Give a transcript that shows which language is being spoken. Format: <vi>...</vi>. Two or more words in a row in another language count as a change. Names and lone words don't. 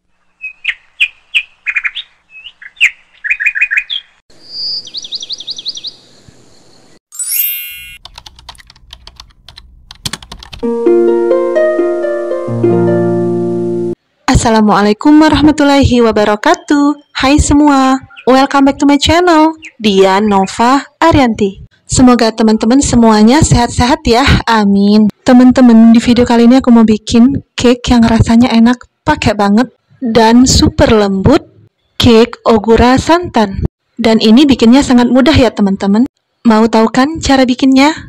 <ar>السلام عليكم ورحمة الله وبركاته.</ar> <id>Hai semua,</id> <en>welcome back to my channel, Dian Nova Arianti.</en> <id>Semoga teman-teman semuanya sehat-sehat ya, amin. Teman-teman, di video kali ini aku mau bikin cake yang rasanya enak, pakai banget, dan super lembut, cake ogura santan. Dan ini bikinnya sangat mudah ya teman-teman. Mau tahu kan cara bikinnya?</id>